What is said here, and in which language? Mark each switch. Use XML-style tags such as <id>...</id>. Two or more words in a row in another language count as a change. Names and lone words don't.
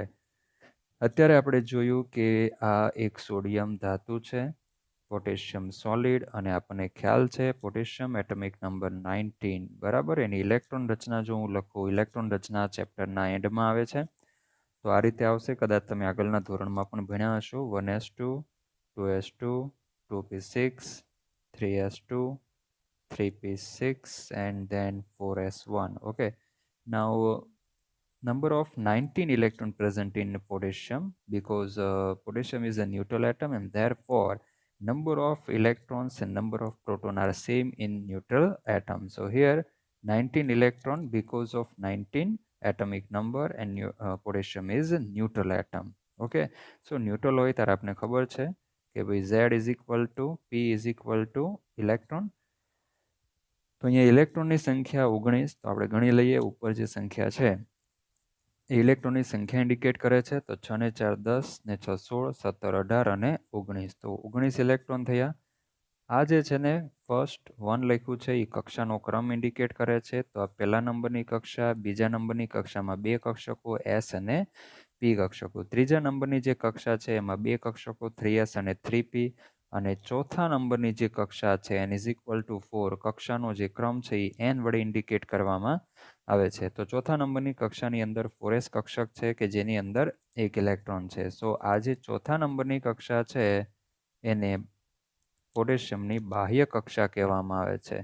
<gu>અત્યારે આપણે જોયું કે આ એક સોડિયમ ધાતુ છે, પોટેશિયમ સોલિડ, અને આપણને ખ્યાલ છે પોટેશિયમ એટમિક નંબર 19, બરાબર. એની ઇલેક્ટ્રોન રચના જો હું લખું, ઇલેક્ટ્રોન રચના ચેપ્ટરના એન્ડમાં આવે છે. તો આ રીતે આવશે. કદાચ તમે આગળના ધોરણમાં પણ ભણ્યા હશો.</gu> <en>1s2, 2s2, 2p6, 3s2, 3p6, and then 4s1. Okay. Now number of 19 electron present in potassium, because potassium is a neutral atom, and therefore number of electrons and number of proton are same in neutral atom. So here 19 electron because of 19 atomic number, and potassium is a neutral atom.</en> <gu>Okay, so neutral હોય ત્યારે આપણે ખબર છે કે ભાઈ</gu> <en>Z is equal to P is equal to electron.</en> <gu>તો અહીંયા ઇલેક્ટ્રોનની સંખ્યા 19, તો આપણે ગણી લઈએ. ઉપર જે સંખ્યા છે ઇલેક્ટ્રોનની સંખ્યા ઇન્ડિકેટ કરે છે. તો 6 ને 4 10, ને 6 16, 17 18 અને 19. તો 19 ઇલેક્ટ્રોન થયા. આ જે છે ને ફર્સ્ટ 1 લખ્યું છે એ કક્ષાનો ક્રમ ઇન્ડિકેટ કરે છે. તો આ પહેલા નંબરની કક્ષા, બીજા નંબરની કક્ષામાં 2 કક્ષકો S અને P કક્ષકો, ત્રીજા નંબરની જે કક્ષા છે એમાં 2 કક્ષકો 3S અને 3P, અને ચોથા નંબરની જે કક્ષા છે</gu> <en>N is equal to 4,</en> <gu>કક્ષાનો જે ક્રમ છે એ N વડે ઇન્ડિકેટ કરવામાં આવે છે. તો ચોથા નંબરની કક્ષાની અંદર 4s કક્ષક છે કે જેની અંદર 1 ઇલેક્ટ્રોન છે. સો આ જે ચોથા નંબરની કક્ષા છે એને પોટેશિયમની બાહ્ય કક્ષા કહેવામાં આવે છે.</gu>